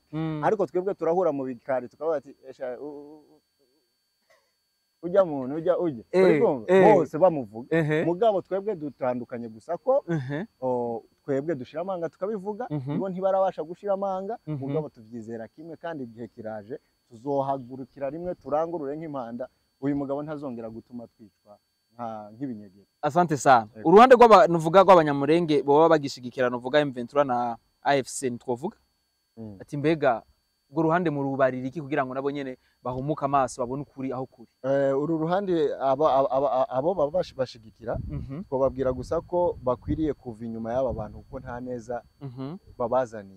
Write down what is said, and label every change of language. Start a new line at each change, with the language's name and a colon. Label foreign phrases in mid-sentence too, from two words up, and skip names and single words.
Rundi: Ariko twebwe turahura mu bikari tukavuga ati ujya muntu ujya bose bamuvuga, mugabo twebwe dutandukanye gusa ko twebwe dushira amanga tukabivuga, nibo ntibarabasha gushira amanga, mugabo tuvyizera kimwe, kandi igihe kiraje tuzohagurukira rimwe turangurure nk'impanda. Uyu mugabo ntazongera gutuma twicwa nk'ibinyegera.
Swahili: Asante sana.
Rundi: Uruhande rw'abavuga rw'abanyamurenge baba bagishigikira nuvuga M23 na AFC nitwovuga ati mbega ubwo ruhande mu rubarira iki kugira ngo nabo nyene bahumuka amaso babone ukuri aho kuri? Uru ruhande abo bashigikira twababwira gusa ko bakwiriye kuva inyuma y'aba bantu kuko nta neza babazaniye.